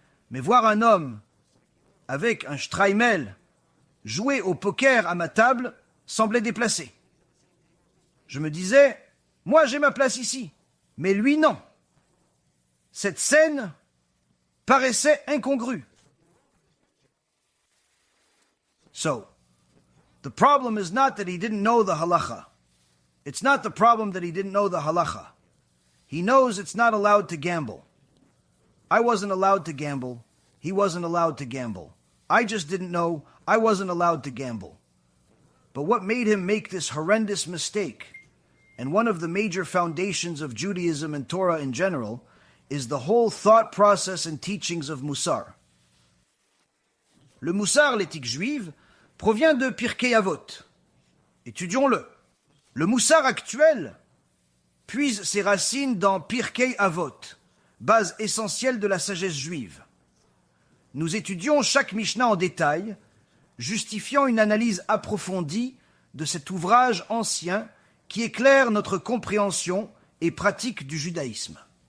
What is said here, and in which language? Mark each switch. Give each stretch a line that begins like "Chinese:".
French: Mais voir un homme avec un shtreimel jouer au poker à ma table semblait déplacé. Je me disais, moi j'ai ma place ici, mais lui non. Cette scène paraissait incongrue.
English: So, the problem is not that he didn't know the halacha. It's not the problem that he didn't know the halacha. He knows it's not allowed to gamble. I wasn't allowed to gamble. He wasn't allowed to gamble. I just didn't know I wasn't allowed to gamble. But what made him make this horrendous mistake, and one of the major foundations of Judaism and Torah in general, is the whole thought process and teachings of Musar.
French: Le Musar, l'éthique juive, provient de Pirkei Avot. Étudions-le. Le Musar actuel puise ses racines dans Pirkei Avot, base essentielle de la sagesse juive. Nous étudions chaque Mishnah en détail, justifiant une analyse approfondie de cet ouvrage ancien qui éclaire notre compréhension et pratique du judaïsme.